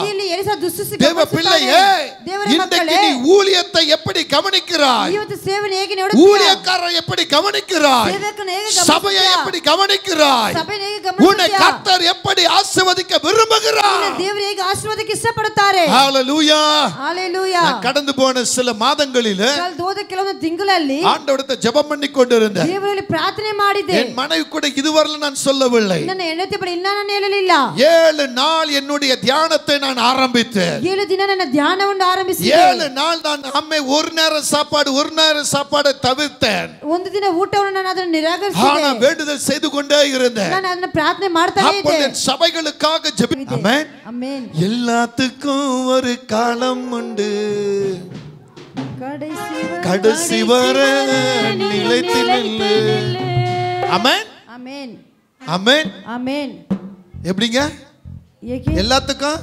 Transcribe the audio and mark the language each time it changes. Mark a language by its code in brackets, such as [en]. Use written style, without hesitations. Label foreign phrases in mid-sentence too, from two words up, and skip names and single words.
[ta] தேவ பிள்ளையே, இன்றைக்கு நீ ஊழியத்தை எப்படி கவனிக்கிறாய், ஊழியக்காரரை எப்படி கவனிக்கிறாய், சபையை எப்படி கவனிக்கிறாய், உன்னை கர்த்தர் எப்படி ஆசீர்வதிக்க விரும்புகிறார். ஹல்லேலூயா. ஹல்லேலூயா. கடந்து போன சில மாதங்களில் [kn] ಕೆಲವೊಂದು ತಿಂಗಳಲ್ಲಿ [ta] ஆண்டவரிடத்தை ஜெபம் பண்ணி கொண்டிருந்தேன். [kn] ದೇವರಲ್ಲಿ ಪ್ರಾರ್ಥನೆ ಮಾಡಿದೆ. [ta] என் மனைவி கூட இதுவரை நான் சொல்லவில்லை. [kn] ನನ್ನ ಹೆಂಡತಿ ಬಳಿ ಇನ್ನ ನಾನು ಹೇಳಲಿಲ್ಲ. [ta] 7 நாள் என்னுடைய தியானத்தை நான் ஆரம்பித்தேன். [kn] 7 ದಿನ ನನ್ನ ಧ್ಯಾನವನ್ನು ಆರಂಭಿಸಿದೆ. [ta] 7 நாள் நான் அம்மே ஒரு நேரம் சாப்பாடு தவிர்த்தேன். [kn] ಒಂದು ದಿನ ಊಟವನ್ನು ನಾನು ಅದನ್ನು ನಿರಾಕರಿಸಿದೆ. [ta] ஆனா வேண்டுதல் செய்து கொண்டே இருந்தேன். [kn] ನಾನು ಅದನ್ನ ಪ್ರಾರ್ಥನೆ ಮಾಡ್ತಾನೇ ಇದ್ದೆ. [ta] அப்பொழுது சபைகளுக்காக ஜெபித்தேன். ஆமென். ஆமென். எல்லாத்துக்கும் ஒரு காலம் உண்டு, கடைசி வரை நிலைத்து நில்லு. ஆமென். ஆமென். ஆமென். ஆமென். எப்படிங்க? எல்லாத்துக்கும்